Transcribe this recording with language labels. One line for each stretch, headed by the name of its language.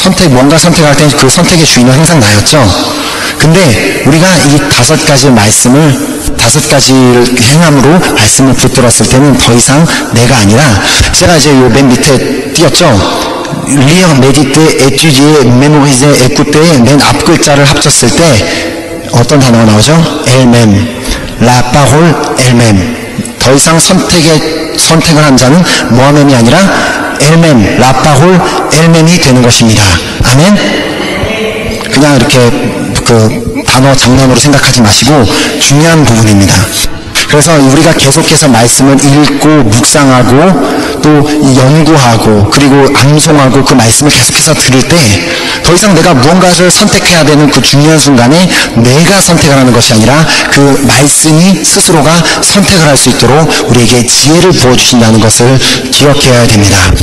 Korean: 뭔가 선택할 때 그 선택의 주인은 항상 나였죠? 근데 우리가 이 5가지 말씀을, 5가지를 행함으로 말씀을 붙들었을 때는 더 이상 내가 아니라, 제가 이제 요 맨 밑에 띄었죠?
French: lire, méditer, étudier, mémoriser, écouter,
Korean: 맨 앞 글자를 합쳤을 때 어떤 단어가 나오죠?
French: elle-même, la parole elle-même.
Korean: 더 이상 선택을 한 자는 모하멤이 아니라
French: elle-même, la parole elle-même
Korean: 이 되는 것입니다. 아멘? 그냥 이렇게 단어 장난으로 생각하지 마시고 중요한 부분입니다. 그래서 우리가 계속해서 말씀을 읽고 묵상하고 또 연구하고 그리고 암송하고 그 말씀을 계속해서 들을 때 더 이상 내가 무언가를 선택해야 되는 그 중요한 순간에 내가 선택을 하는 것이 아니라 그 말씀이 스스로가 선택을 할 수 있도록 우리에게 지혜를 부어주신다는 것을 기억해야 됩니다.